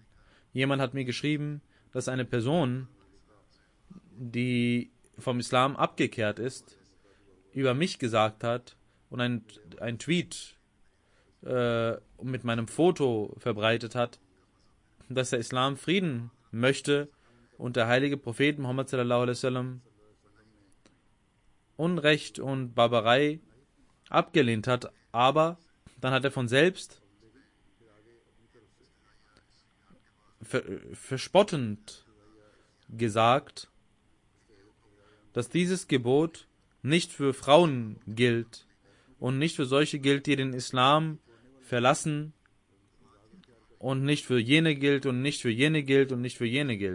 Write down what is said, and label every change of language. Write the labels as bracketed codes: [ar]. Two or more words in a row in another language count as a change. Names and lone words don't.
[de] Jemand hat mir geschrieben, dass eine Person, die vom Islam abgekehrt ist, über mich gesagt hat und ein Tweet mit meinem Foto verbreitet hat, dass der Islam Frieden möchte und der heilige Prophet Muhammad [ar] صلى الله عليه وسلم [de] Unrecht und Barbarei abgelehnt hat, aber dann hat er von selbst verspottend gesagt, dass dieses Gebot nicht für Frauen gilt und nicht für solche gilt, die den Islam verlassen und nicht für jene gilt und nicht für jene gilt und nicht für jene gilt.